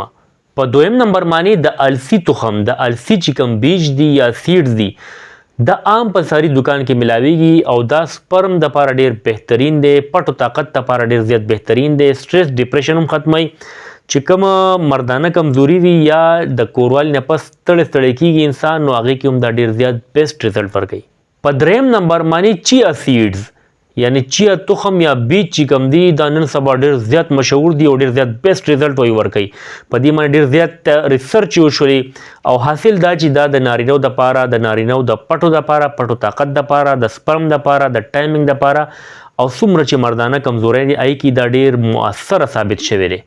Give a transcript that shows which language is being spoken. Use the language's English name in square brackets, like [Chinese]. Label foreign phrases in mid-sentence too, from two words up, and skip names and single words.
[Pashto] په دویم نمبر باندې د السي تخم، د السي چې کوم بیج دي یا سیډز دي، دا عام په ساري دکان کې ملاویږي او دا سپرم دپاره ډېر بهترین دی، پټو طاقت دپاره ډېر زیات بهترین دی، [English] stress depression [Pashto] هم ختموي. چې کومه مردانه کمزوري وي یا د کوروالي نه پس ستړی کېږي انسان، نو هغې کې هم دا ډېر زیات [English] best result [Pashto] ورکوي. په دریم نمبر باندې [English] chia seeds [Pashto] یعنی چیا تخم یا بیج چې کوم دي، دا نن سبا ډېر زیات مشهور دي او ډېر زیات [English] best result [Pashto] ورکوي. په دې باندې ډېر زیات ریسرچ وشولې او حاصل دا چې دا د نارینهو دپاره، د نارینهو د پټو دپاره، پټو طاقت دپاره، د سپرم دپاره، د ټایمنګ دپاره او څومره چې مردانه کمزوری دي هغې کې دا ډېر مؤثره ثابت شوی دی.